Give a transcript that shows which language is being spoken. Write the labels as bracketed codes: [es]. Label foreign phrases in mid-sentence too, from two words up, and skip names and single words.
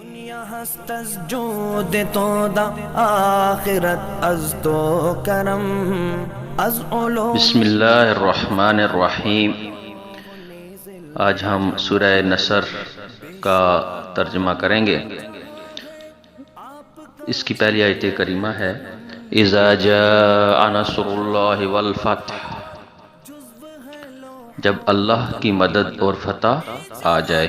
[fa] هست از جود تو دا آخرت از تو کرم از علوم. [ar] بسم اللہ الرحمن الرحیم. [ur] آج ہم سورہ نصر کا ترجمہ کریں گے. اس کی پہلی آیت کریمہ ہے [ar] اذا جاء نصر اللہ والفتح، [ur] جب اللہ کی مدد اور فتح آ جائے.